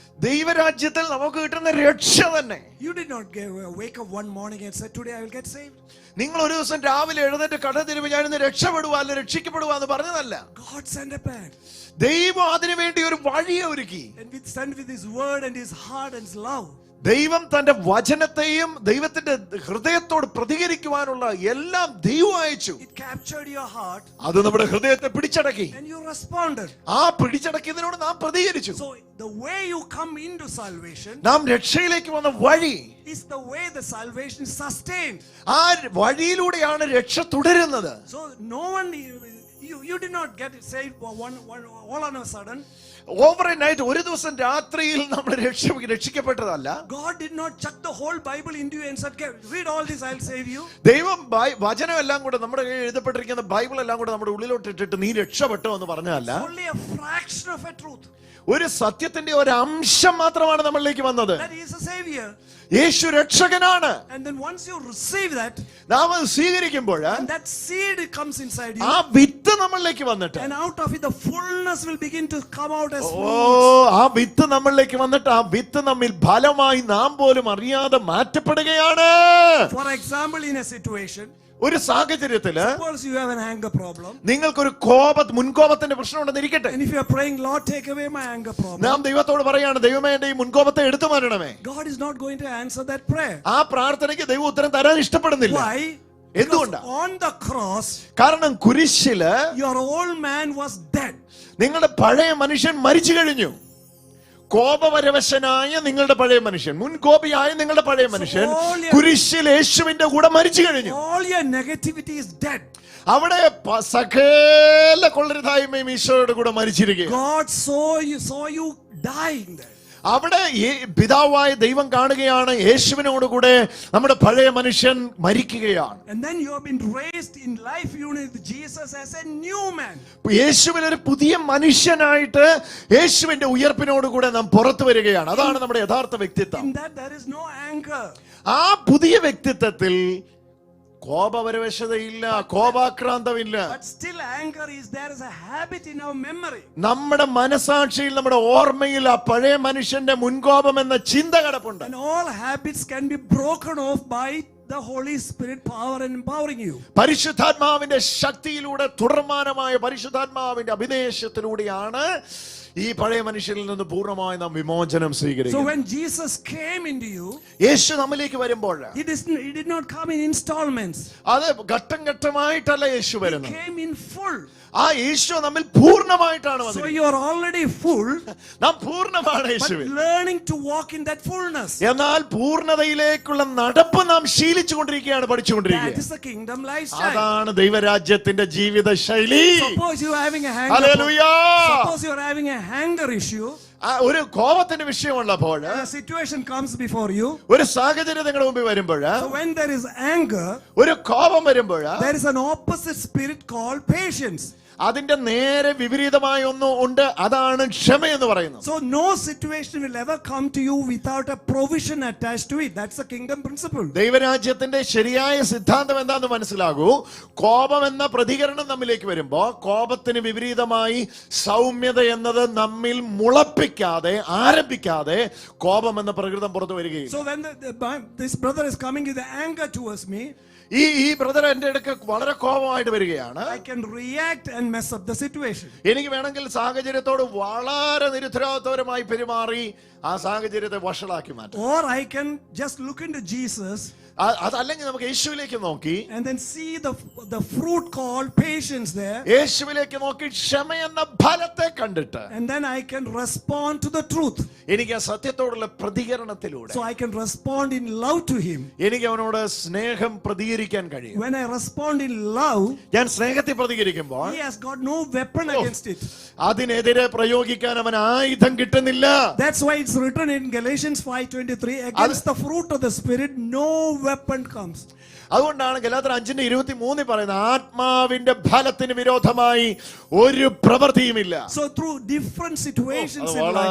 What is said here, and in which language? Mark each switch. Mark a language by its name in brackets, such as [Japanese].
[Malayalam] ദൈവരാജ്യത്തിൽ നമുക്ക് കിട്ടുന്ന രക്ഷ തന്നെ. [English] You did not wake up one morning and say, today I will get saved. [Malayalam] നിങ്ങൾ ഒരു ദിവസം രാവിലെ എഴുന്നേറ്റ് കട തിരുമ്പി ഞാൻ ഇന്ന് രക്ഷപ്പെടുവാ അല്ല രക്ഷിക്കപ്പെടുവാ എന്ന് പറഞ്ഞതല്ല. [English] God sent a plan. [Malayalam] ദൈവം അതിനു വേണ്ടി ഒരു വഴിയെ ഒരുക്കി. [English] And sent with his word and his heart and his love. [Malayalam] ദൈവം തന്റെ വചനത്തെയും ദൈവത്തിന്റെ ഹൃദയത്തോട് പ്രതികരിക്കുവാനുള്ള എല്ലാം ദൈവം അയച്ചു. [English] It captured your heart. [Malayalam] അത് നമ്മുടെ ഹൃദയത്തെ പിടിച്ചടക്കി. [English] And you responded. [Malayalam] ആ പിടിച്ചടക്കിയതിനോട് നാം പ്രതികരിച്ചു. [English] So the way you come into salvation, [Malayalam] നാം രക്ഷയിലേക്ക് വന്ന വഴി, [English] is the way the salvation is sustained. [Malayalam] ആ വഴിയിലൂടെയാണ് രക്ഷ തുടരുന്നത്. [English] So no one, you did not get saved all on a sudden. Overnight, [Malayalam] ഒരു ദിവസം രാത്രിയിൽ നമ്മൾ രക്ഷിക്കപ്പെട്ടതല്ല. [English] God did not chuck the whole Bible into you and said, read all this, I'll save you. [Malayalam] ദൈവം വചനം എല്ലാം കൂടെ നമ്മുടെ കയ്യിൽ എഴുതപ്പെട്ടിരിക്കുന്ന ബൈബിൾ എല്ലാം കൂടെ നമ്മുടെ ഉള്ളിലോട്ട് ഇട്ടിട്ട് നീ രക്ഷപ്പെട്ടോ എന്ന് പറഞ്ഞതല്ല. [English] Only a fraction of a truth. [Malayalam] ഒരു സത്യത്തിന്റെ ഒരു അംശം മാത്രമാണ് നമ്മളിലേക്ക് വന്നത്. [English] That he is a savior. [Malayalam] Yeshu രക്ഷകനാണ്. [English] And then once you receive that, [Malayalam] നാം അത് സ്വീകരിക്കുമ്പോൾ, [English] and that seed comes inside you, [Malayalam] ആ വിത്ത് നമ്മളിലേക്ക് വന്നിട്ട്, [English] and out of it the fullness will begin to come out as fruits. [Malayalam] ആ വിത്ത് നമ്മളിലേക്ക് വന്നിട്ട് ആ വിത്ത് നമ്മിൽ ഫലമായി നാം പോലും അറിയാതെ മാറ്റപ്പെടുകയാണ്. [English] For example, in a situation, [Malayalam] ഒരു സാഹചര്യത്തില് [English] suppose you have an anger problem, [Malayalam] നിങ്ങൾക്കൊരു മുൻകോപത്തിന്റെ പ്രശ്നം ഉണ്ടെന്ന് ഇരിക്കട്ടെ. [English] and if you are praying, Lord, take away my anger problem, [Malayalam] നാം ദൈവത്തോട് പറയാണ്, ദൈവമേ എന്റെ ഈ മുൻകോപത്തെ എടുത്തു മാറ്റണമേ. [English] God is not going to answer that prayer. [Malayalam] ആ പ്രാർത്ഥനയ്ക്ക് ദൈവം ഉത്തരം തരാൻ ഇഷ്ടപ്പെടുന്നില്ല. [English] Why? [Malayalam] എന്തുകൊണ്ടാ? [English] On the cross, [Malayalam] കാരണം കുരിശില് [English] your old man was dead. [Malayalam] നിങ്ങളുടെ പഴയ മനുഷ്യൻ മരിച്ചു കഴിഞ്ഞു. കോപപരവശനായ നിങ്ങളുടെ പഴയ മനുഷ്യൻ, മുൻകോപിയായ നിങ്ങളുടെ പഴയ മനുഷ്യൻ കുരിശിൽ യേശുവിന്റെ കൂടെ മരിച്ചു കഴിഞ്ഞു. [English] All your negativity is dead. [Malayalam] അവിടെ സകല കൊള്ളരുതായ്മയും ഈശോയുടെ കൂടെ മരിച്ചിരിക്കുക. [English] God saw you dying there. [Malayalam] അവിടെ പിതാവായ ദൈവം കാണുകയാണ്, യേശുവിനോട് കൂടെ നമ്മുടെ പഴയ മനുഷ്യൻ മരിക്കുകയാണ്. [English] And then you have been raised in life unity with Jesus as a new man. [Malayalam] യേശുവിൽ ഒരു പുതിയ മനുഷ്യനായിട്ട് യേശുവിന്റെ ഉയർപ്പിനോട് കൂടെ നാം പുറത്തു വരികയാണ്. അതാണ് നമ്മുടെ യഥാർത്ഥ വ്യക്തിത്വം. [English] In that there is no anger. [Malayalam] ആ പുതിയ വ്യക്തിത്വത്തിൽ കോപപരവശതയില്ല, കോപാക്രാന്തമില്ല. [English] But still anger is there as a habit in our memory. [Malayalam] നമ്മുടെ മനസാക്ഷിയിൽ, നമ്മുടെ ഓർമ്മയിൽ ആ പഴയ മനുഷ്യന്റെ മുൻകോപം എന്ന ചിന്ത കിടപ്പുണ്ട്. [English] And all habits can be broken off by the Holy Spirit power and empowering you. [Malayalam] പരിശുദ്ധാത്മാവിന്റെ ശക്തിയിലൂടെ, തുടർമാനമായ പരിശുദ്ധാത്മാവിന്റെ അഭിനേശത്തിലൂടെയാണ് ഈ പഴയ മനുഷ്യനിൽ നിന്ന് പൂർണ്ണമായി നാം വിമോചനം സ്വീകരിക്കും. [English] So when Jesus came into you, [Malayalam] യേശു നമ്മിലേക്ക് വരുമ്പോൾ, [English] he did not come in installments. [Malayalam] അത് ഘട്ടം ഘട്ടമായിട്ടല്ല യേശു വരുന്നത്. [English] He came in full. [Malayalam] ആ യേശു നമ്മിൽ പൂർണ്ണമായിട്ടാണ് വന്നത്. [English] So you are already full. [Malayalam] നാം പൂർണ്ണമാണ് യേശുവിൽ. [English] But learning to walk in that fullness. [Malayalam] എന്നാൽ പൂർണ്ണതയിലേക്കുള്ള നടപ്പ് നാം ശീലിച്ചുകൊണ്ടിരിക്കുകയാണ്, പഠിച്ചുകൊണ്ടിരിക്കുകയാണ്. [English] That is the kingdom lifestyle. [Malayalam] അതാണ് ദൈവരാജ്യത്തിന്റെ ജീവിത ശൈലി. [English] Suppose you are having a suppose you are having a anger issue. [Malayalam] ഒരു കോപത്തിന്റെ വിഷയമുള്ളപ്പോൾ, [English] a situation comes before you, [Malayalam] ഒരു സാഹചര്യം നിങ്ങളുടെ മുമ്പിൽ വരുമ്പോൾ, [English] so when there is anger, [Malayalam] ഒരു കോപം വരുമ്പോൾ, [English] there is an opposite spirit called patience. [Malayalam] അതിന്റെ നേരെ വിപരീതമായ ഒന്ന് ഉണ്ട്, അതാണ് ക്ഷമ എന്ന് പറയുന്നത്. [English] So no situation will ever come to you without a provision attached to it. That's the kingdom principle. [Malayalam] ദൈവരാജ്യത്തിന്റെ ശരിയായ സിദ്ധാന്തം എന്താന്ന് മനസ്സിലാകൂ. കോപം എന്ന പ്രതികരണം നമ്മിലേക്ക് വരുമ്പോ കോപത്തിന് വിപരീതമായി സൗമ്യത എന്നത് നമ്മിൽ മുളപ്പിക്കാതെ ആരംഭിക്കാതെ കോപം എന്ന പ്രകൃതം പുറത്തു വരികയും. [English] So when this brother is coming with the anger towards me, [Malayalam] ഈ ബ്രദർ എന്റെ അടുക്ക് വളരെ കോപമായിട്ട് വരികയാണ്. [English] I can react and mess up the situation. [Malayalam] എനിക്ക് വേണമെങ്കിൽ സാഹചര്യത്തോട് വളരെ നിരുത്തരവാദിത്വപരമായി പെരുമാറി ആ സാഹചര്യത്തെ വഷളാക്കി മാറ്റാം. [English] Or I can just look into Jesus [Malayalam] അതല്ലെങ്കിൽ നമുക്ക് യേശുവിലേക്ക് നോക്കി [English] and then see the fruit called patience there, [Malayalam] യേശുവിലേക്ക് നോക്കി ക്ഷമ എന്ന ഫലത്തെ കണ്ടിട്ട് [English] and then I can respond to the truth. [Malayalam] എനിക്ക് ആ സത്യത്തോടുള്ള പ്രതികരണത്തിലൂടെ [English] So I can respond in love to him. [Malayalam] എനിക്ക് അവനോട് സ്നേഹം പ്രതികരിക്കാൻ കഴിയും. [English] When I respond in love, [Malayalam] ഞാൻ സ്നേഹത്തിൽ പ്രതികരിക്കുമ്പോൾ [English] he has got no weapon against it. [Malayalam] അതിനെതിരെ പ്രയോഗിക്കാൻ അവൻ ആയുധം കിട്ടുന്നില്ല. [English] That's why it's written in Galatians 5:23, against the fruit of the spirit no weapon comes. [Malayalam] അതുകൊണ്ടാണ് ഗലാത്യർ 5:23 പറയുന്നത്, ആത്മാവിന്റെ ഫലത്തിന് വിരോധമായി ഒരു പ്രവൃത്തിയുമില്ല. [English] So through different situations in life,